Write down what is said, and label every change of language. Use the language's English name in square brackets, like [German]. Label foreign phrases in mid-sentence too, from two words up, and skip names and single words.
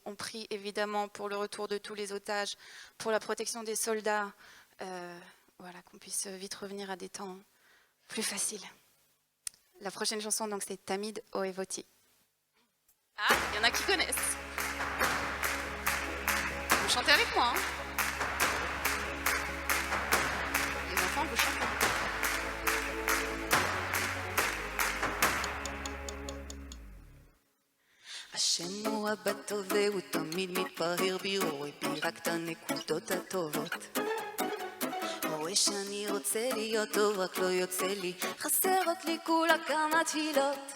[French] On prie évidemment pour le retour de tous les otages, pour la protection des soldats, voilà, qu'on puisse vite revenir à des temps plus faciles. La prochaine chanson, donc, c'est Tamid Oevoti. Ah, il y en a qui connaissent. Vous chantez avec moi, hein? Les enfants, vous chantez. [Hebrew] השם הוא אבא טוב והוא תמיד מתפאר בי, רואה בי רק את הנקודות הטובות. רואה שאני רוצה להיות טוב, רק לא יוצא לי, חסרות לי כולה כמה תפילות.